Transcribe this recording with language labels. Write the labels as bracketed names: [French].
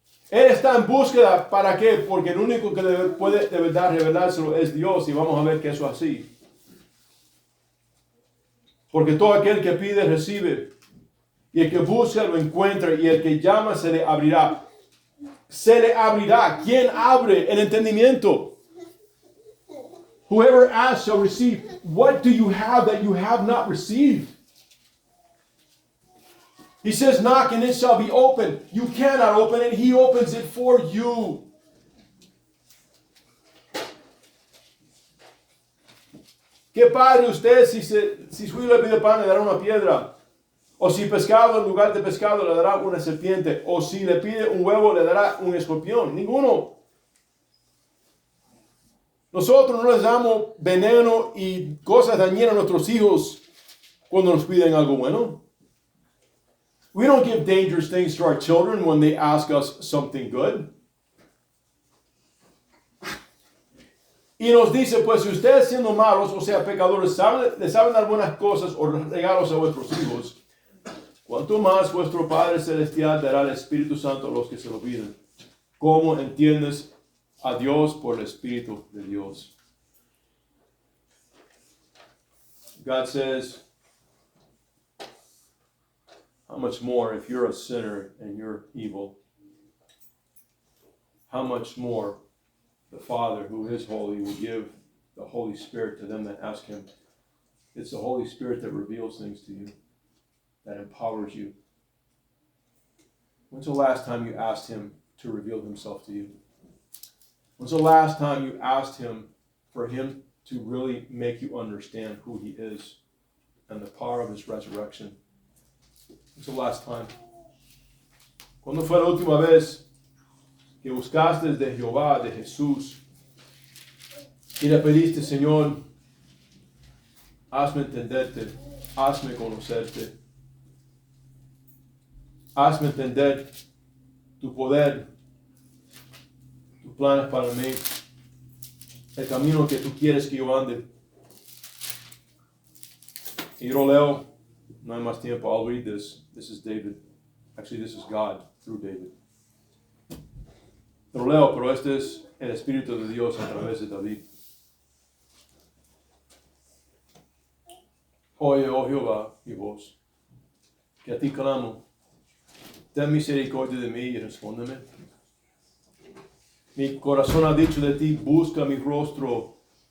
[Spanish] Él está en búsqueda, ¿para qué? Porque el único que puede de verdad revelárselo es Dios y vamos a ver que eso es así. Porque todo aquel que pide recibe, y el que busca lo encuentra, y el que llama se le abrirá. Se le abrirá. ¿Quién abre el entendimiento? [English] Whoever asks shall receive. What do you have that you have not received? He says, knock and it shall be open. You cannot open it. He opens it for you. [Spanish] ¿Qué padre usted si su hijo le pide pan le dará una piedra? O si pescado en lugar de pescado le dará una serpiente? O si le pide un huevo le dará un escorpión? Ninguno. Nosotros no les damos veneno y cosas dañinas a nuestros hijos cuando nos piden algo bueno. [English] We don't give dangerous things to our children when they ask us something good. [Spanish] Y nos dice, pues si ustedes siendo malos, o sea, pecadores, le saben dar buenas cosas o regalos a vuestros hijos, cuanto más vuestro Padre Celestial dará el Espíritu Santo a los que se lo piden. ¿Cómo entiendes a Dios? Por el Espíritu de Dios. [English] God says, how much more if you're a sinner and you're evil? How much more the Father, who is holy, will give the Holy Spirit to them that ask Him. It's the Holy Spirit that reveals things to you, that empowers you. When's the last time you asked Him to reveal Himself to you? When's the last time you asked Him for Him to really make you understand who He is and the power of His resurrection? When's the last time? [Spanish] ¿Cuándo fue la última vez que buscaste de Jehová, de Jesús, y le pediste, Señor, hazme entenderte, hazme conocerte, hazme entender tu poder, tus planes para mí, el camino que tú quieres que yo ande? Y yo leo, no hay más tiempo, [English] I'll read this. This is David. Actually, this is God through David. [Spanish] Lo leo, pero este es el Espíritu de Dios a través de David. Oye, oh Jehová, mi voz, que a ti clamo. Ten misericordia de mí y respóndeme. Mi corazón ha dicho de ti, busca mi rostro.